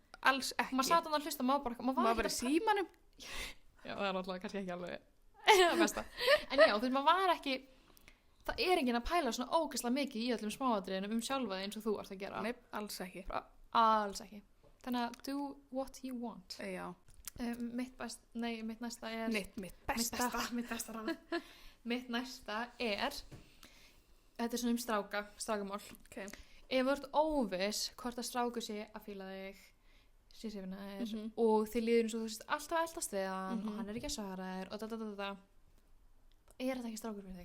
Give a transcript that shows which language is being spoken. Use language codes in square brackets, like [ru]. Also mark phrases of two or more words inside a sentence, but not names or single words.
[is] Alls ekki. Maður sat hann að hlusta, maður var bara í símanum. Já, það er alltaf kannski ekki alveg það besta. En já, þú veist, maður var ekki, það er enginn að pæla svona ógeðslega mikið í öllum smáatriðunum sjálfa eins og þú ert að gera. Nei, alls ekki. Alls ekki. Þannig að [en] do what you want. [is] Já. Mitt næsta er Mitt besta Mitt næsta er þetta er svona strákamál. Okay. Ef þú ert óviss hvort að strákur sé að fíla þig, sé sefina þér og þið líður eins og þú veist alltaf að eldast við hann og hann er ekki að svara þér og er þetta ekki strákur fyrir þig?